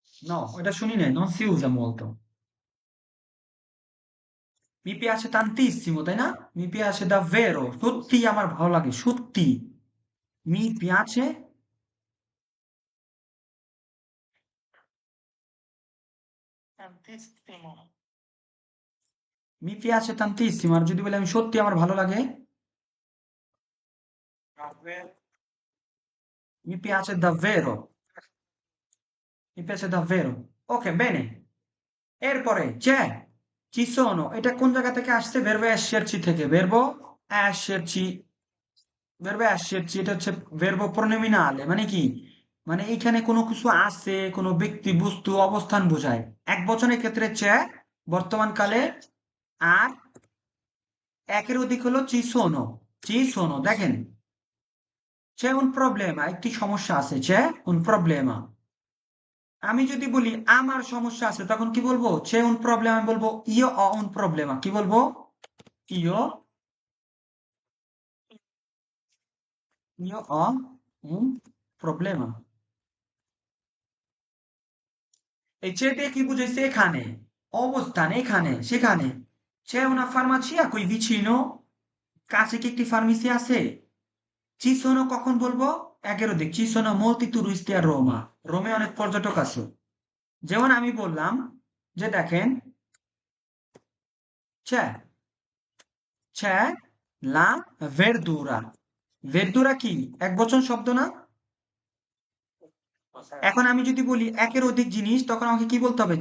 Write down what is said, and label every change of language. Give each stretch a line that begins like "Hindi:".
Italian: No,
Bangla: এটা শুনি নাই,
Italian: non si usa molto। Mi piace tantissimo, তাই না? Mi piace davvero,
Bangla: সত্যি আমার ভালো লাগে, সত্যি।
Italian: Mi piace, tantissimo mi piace tantissimo।
Bangla: আর যদি বলি আমি সত্যি আমার ভালো লাগে,
Italian: davvero mi piace davvero, mi piace davvero। ওকে, bene।
Bangla: এরপরে
Italian: ci sono,
Bangla: এটা কোন জায়গা থেকে আসছে?
Italian: verbo esserci থেকে। esserci verbo esserci এটা হচ্ছে verbo pronominale,
Bangla: মানে কি? মানে এইখানে কোনো কিছু আছে, কোনো ব্যক্তি, বস্তু, অবস্থান বোঝায়। এক বচনের ক্ষেত্রে বর্তমান কালে, আর একের অধিক হলো
Italian: ci sono।
Bangla: দেখেন,
Italian: c'è un problema,
Bangla: একটি সমস্যা আছে।
Italian: c'è un problema।
Bangla: আমি যদি বলি আমার সমস্যা আছে, তখন কি বলবো?
Italian: c'è un problema,
Bangla: আমি বলবো
Italian: io ho un problema।
Bangla: কি বলবো?
Italian: io ho un problema।
Bangla: এই c'è দিয়ে কি বুঝাইছে? এখানে, অবস্থান, এখানে, সেখানে।
Italian: c'è una farmacia qui vicino,
Bangla: কাছে কি একটি ফার্মেসি আছে?
Italian: ci sono
Bangla: কখন বলবো? একের অধিক।
Italian: ci sono molti turisti a Roma,
Bangla: রোমে অনেক পর্যটক আছে। যেমন আমি বললাম যে দেখেন,
Italian: c'è la verdura।
Bangla: verdura কি এক বচন শব্দ না? এখন আমি যদি বলি একের অধিক জিনিস, তখন আমাকে কি বলতে হবে?